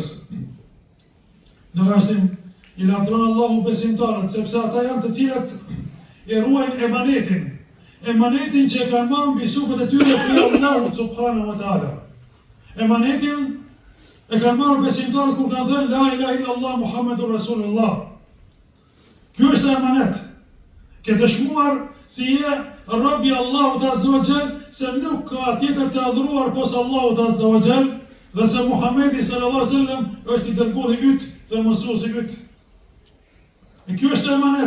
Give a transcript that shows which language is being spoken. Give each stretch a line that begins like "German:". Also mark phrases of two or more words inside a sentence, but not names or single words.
Albanian: Në vazhdim, i lavdron Allahu besimtarët, sepse ata janë të cilët e ruajnë emanetin që e kanë marrë mbi supët e tyre prej Allahut
Arabic: سبحانه وتعالى.
Albanian: Emanetin e kanë marrë besimtarët kur kanë thënë
Arabic: لا إله إلا الله محمد رسول الله.
Albanian: Ky është emanet. Ke dëshmuar si je robi Allahut
Arabic: عز وجل,
Albanian: se nuk ka tjetër të adhuruar posa Allahut
Arabic: عز وجل,
Albanian: dhe se Muhamedi
Arabic: صلى الله عليه وسلم
Albanian: është i dërguari yt dhe mësuesi yt. Kjo është emanet.